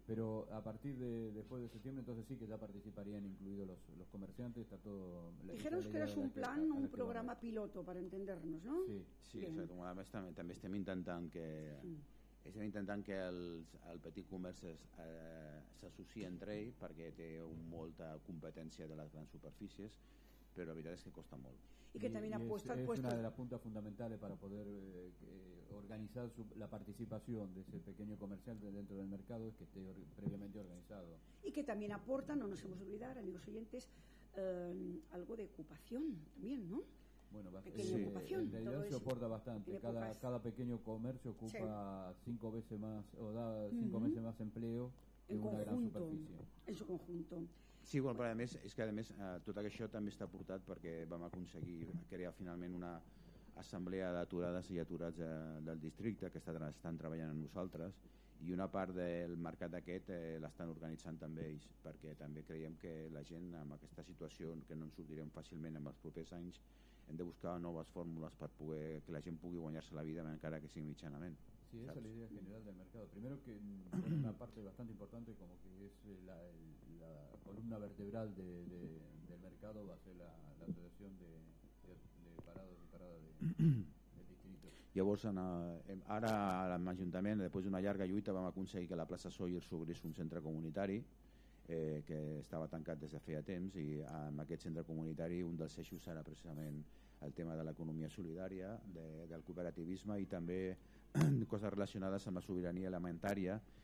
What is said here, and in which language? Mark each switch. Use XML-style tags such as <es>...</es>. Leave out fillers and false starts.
<es>Pero a partir de después de septiembre, entonces sí que ya participarían incluidos los comerciantes, está todo... Dijeron que eras un plan, un programa piloto, para entendernos, ¿no? Sí, sí, o sea, además también</es> <ca>estem intentant que... Estem intentant que el petit comerç s'associï entre ell perquè té molta competència de les grans superfícies, però la veritat és que costa molt. I que també apostar és una de les puntes fundamentals per poder organitzar la participació d'aquest petit comerciant</ca> <es>dentro del</es> <ca>mercat, és que esté prèviament organitzat. I que també aporta,</ca> <es>no nos hemos olvidar, amigos oyentes, algo de</es> <ca>ocupació també,</ca> <es>no? Bueno, se aporta bastante. Cada pequeño comercio ocupa cinco veces más o da cinco veces más empleo que una gran superficie. En su conjunto.</es> <ca>Sí, bueno, però a més, és que a més tot això també està aportat perquè vam aconseguir crear finalment una assemblea d'aturades i aturats del districte que estan treballant amb nosaltres i una part del mercat aquest l'estan organitzant també ells perquè també creiem que la gent amb aquesta situació que no en sortirem fàcilment en els propers anys hem de buscar noves fórmules per poder que la gent pugui guanyar-se la vida encara que sigui mitjanament.</ca> <es>Sí, esa es la idea general del mercado. Primero que es una parte bastante importante, como que es la columna vertebral del mercado, va a ser la asociación de parados y paradas del distrito.</es> <ca>Llavors, ara l'Ajuntament, després d'una llarga lluita, vam aconseguir que la plaça Sawyer s'obrís un centre comunitari que estava tancat des de feia temps i en aquest centre comunitari un dels eixos serà precisament el tema de l'economia solidària, del cooperativisme i també coses relacionades amb la sobirania alimentària.</ca>